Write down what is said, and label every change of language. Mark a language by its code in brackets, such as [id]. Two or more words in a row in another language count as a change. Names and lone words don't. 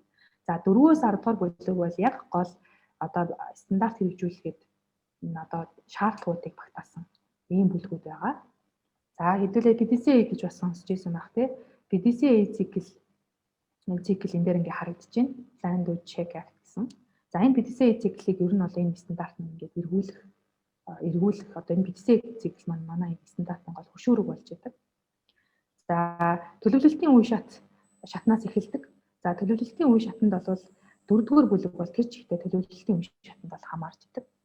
[mn] За 4-өөс 10 дугаар бүлэг бол яг гол одоо стандарт хэрэгжүүлэхэд одоо шаардлагуудыг багтаасан ийм бүлгүүд байгаа. За хэдүүлээ PDCA гэж бас сонсч ирсэн байх тийм. PDCA цикл энэ дээр ингээ харагдаж байна. [en] Plan do check act гэсэн. [mn] За энэ PDCA циклийг ер нь бол энэ стандарт нь ингээд эргүүлэх одоо энэ PDCA цикл маань манай стандартын гол хөшүүрэг болж байдаг. За төлөвлөлтийн үе шатнаас эхэлдэг. За төлөвлөлтийн үе шатанд бол 4-р бүлэг бол тэр чигтээ төлөвлөлтийн үе шатанд бол хамаарч идэг.